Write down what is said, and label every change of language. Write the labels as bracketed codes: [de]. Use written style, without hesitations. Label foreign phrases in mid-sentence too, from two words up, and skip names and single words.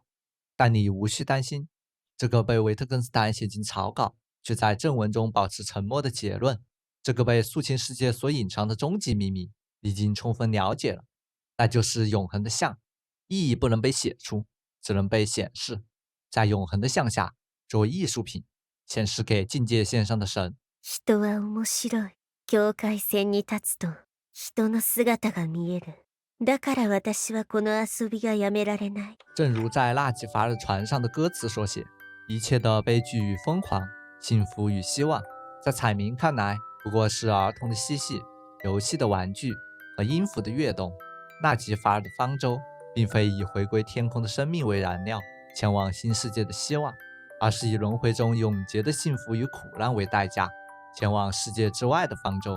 [zh] 但你无需担心，这个被维特根斯坦写进草稿却在正文中保持沉默的结论，这个被素琴世界所隐藏的终极秘密已经充分了解了，那就是永恒的像，意义不能被写出，只能被显示，在永恒的像下作为艺术品显示给境界线上的神。 [ja] 人は面白い。境界線に立つと人の姿が見える。だから私はこの遊びがやめられない。 [zh] 正如在纳吉法尔船上的歌词所写，一切的悲剧与疯狂，幸福与希望，在彩明看来不过是儿童的嬉戏，游戏的玩具和音符的跃动。纳吉法尔的方舟并非以回归天空的生命为燃料，前往新世界的希望，而是以轮回中永劫的幸福与苦难为代价，前往世界之外的方舟。